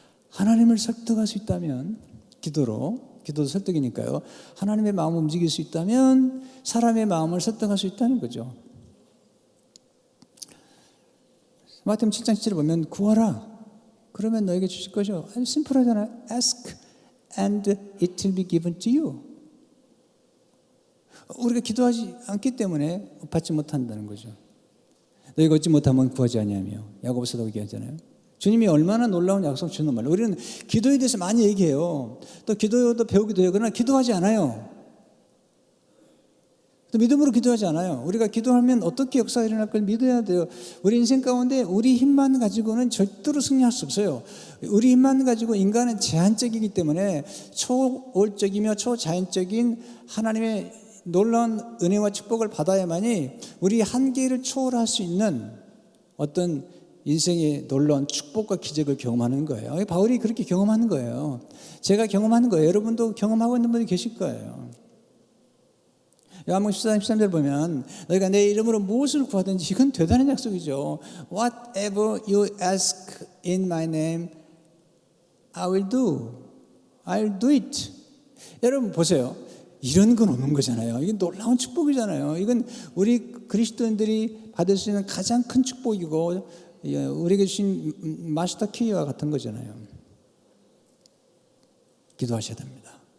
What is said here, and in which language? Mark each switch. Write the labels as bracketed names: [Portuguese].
[Korean] 하나님을 설득할 수 있다면, 기도도 설득이니까요. 하나님의 마음을 움직일 수 있다면 사람의 마음을 설득할 수 있다는 거죠. 마태복음 7장 7절에 보면 구하라 그러면 너에게 주실 것이요. 아주 심플하잖아요. [English] Ask and it will be given to you. [Korean] 우리가 기도하지 않기 때문에 받지 못한다는 거죠. 너희가 얻지 못하면 구하지 아니하며, 야고보서도 얘기하잖아요. 주님이 얼마나 놀라운 약속 주는 말로. 우리는 기도에 대해서 많이 얘기해요. 또 기도도 배우기도 해요. 그러나 기도하지 않아요. 또 믿음으로 기도하지 않아요. 우리가 기도하면 어떻게 역사가 일어날 걸 믿어야 돼요. 우리 인생 가운데 우리 힘만 가지고는 절대로 승리할 수 없어요. 우리 힘만 가지고 인간은 제한적이기 때문에 초월적이며 초자연적인 하나님의 놀라운 은혜와 축복을 받아야만이 우리 한계를 초월할 수 있는 어떤 인생의 놀라운 축복과 기적을 경험하는 거예요. 바울이 그렇게 경험하는 거예요. 제가 경험하는 거예요. 여러분도 경험하고 있는 분이 계실 거예요. 요한복음 14장 13절 보면 너희가 내 이름으로 무엇을 구하든지, 이건 대단한 약속이죠. [English] Whatever you ask in my name, I will do. I'll do it. [Korean] 여러분 보세요. 이런 건 없는 거잖아요. 이게 놀라운 축복이잖아요. 이건 우리 그리스도인들이 받을 수 있는 가장 큰 축복이고 우리에게 주신 마스터 키와 같은 거잖아요. 기도하셔야 됩니다.